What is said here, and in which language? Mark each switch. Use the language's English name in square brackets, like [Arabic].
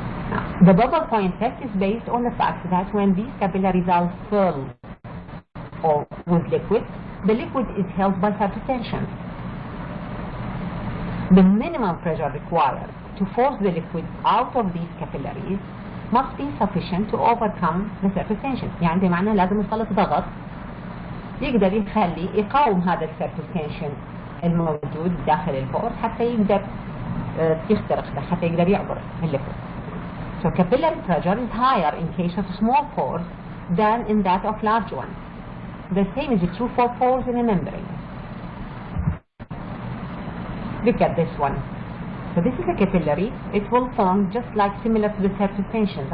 [English] Now, the bubble point test is based on the fact that when these capillaries are filled or with liquid, the liquid is held by surface tension. The minimum pressure required to force the liquid out of these capillaries must be sufficient to overcome the surface tension. [Arabic] يعني بمعنى لازم يسلط ضغط يقدر يقاوم هذا السيرفيس تنشن الموجود داخل البور حتى يقدر يخترق حتى يقدر يعبر الليكويد. [English] So capillary pressure is higher in case of small pores than in that of large ones. The same is true for pores in a membrane. Look at this one. So this is a capillary. It will form just like similar to the surface tension.